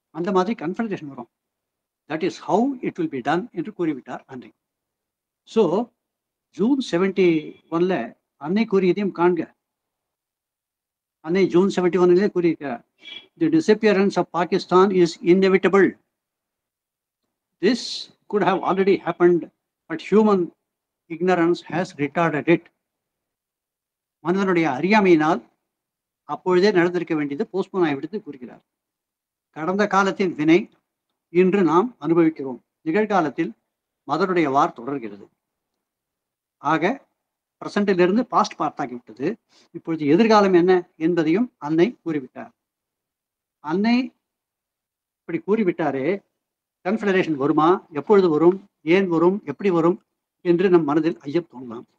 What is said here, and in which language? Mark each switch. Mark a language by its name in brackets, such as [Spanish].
[Tamil] அந்த மாதிரி கன்ஃபெடரேஷன் வரும். [English] that is how it will be done [Tamil] என்று கூறிவிட்டார் அன்னை. ஸோ ஜூன் 71 அன்னை கூறியதையும் காண்க. அன்னை ஜூன் 71 கூறியிருக்கிறார், [English] The disappearance of Pakistan is inevitable. This could have already happened, but human ignorance has retarded it. [Tamil] மனிதனுடைய அறியாமையினால் அப்பொழுதே நடந்திருக்க வேண்டியது போஸ்ட்போன் ஆகிவிடுத்து கூறுகிறார். கடந்த காலத்தின் வினை இன்று நாம் அனுபவிக்கிறோம். நிகழ்காலத்தில் மதருடைய வார் தொடர்கிறது. ஆக பிரசண்டிலிருந்து பாஸ்ட் பார்த்தாகிவிட்டது. இப்பொழுது எதிர்காலம் என்ன என்பதையும் அன்னை கூறிவிட்டார். அன்னை இப்படி கூறிவிட்டாரே, கன்ஃபெடரேஷன் வருமா, எப்பொழுது வரும், ஏன் வரும், எப்படி வரும் என்று நம் மனதில் ஐயம் தோணலாம்.